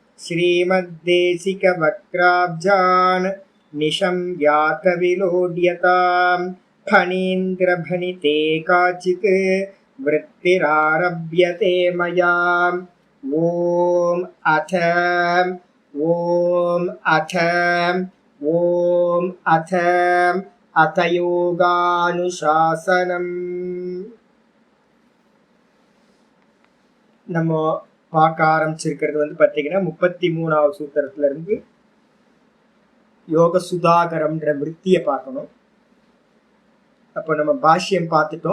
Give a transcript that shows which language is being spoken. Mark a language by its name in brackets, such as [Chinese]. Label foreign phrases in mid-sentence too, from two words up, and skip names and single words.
[Sanskrit] श्रीमद्देशिकवक्त्राब्जान् निशं यातविलोड्यताम् फणीन्द्रभणिते काचित् वृत्तिरारभ्यते मया। ॐ अथ योगानुशासनम्। [Tamil] நம்ம பார்க்க ஆரம்பிச்சிருக்கிறது பார்த்தீங்கன்னா 33வது சூத்திரத்துல இருந்து யோக சுதாகரம்ன்ற விருத்தியை பார்க்கணும். அப்போ நம்ம பாஷ்யம் பார்த்துட்டோம்.